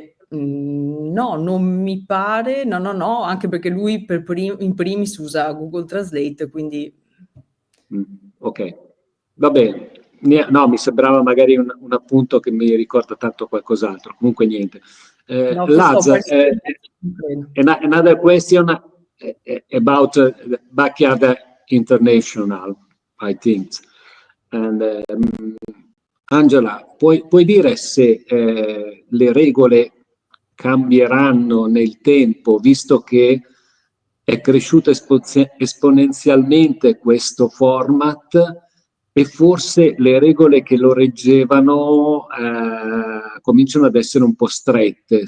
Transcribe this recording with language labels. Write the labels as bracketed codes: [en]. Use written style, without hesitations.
[it] No, non mi pare, no, anche perché lui in primis usa Google Translate, quindi... Ok, va bene. No, mi sembrava magari un appunto che mi ricorda tanto qualcos'altro. Comunque niente. No, [en] Laz, another question about Backyard International, I think. [it] And, Angela, puoi dire se le regole cambieranno nel tempo, visto che è cresciuto esponenzialmente questo format, e forse le regole che lo reggevano cominciano ad essere un po' strette.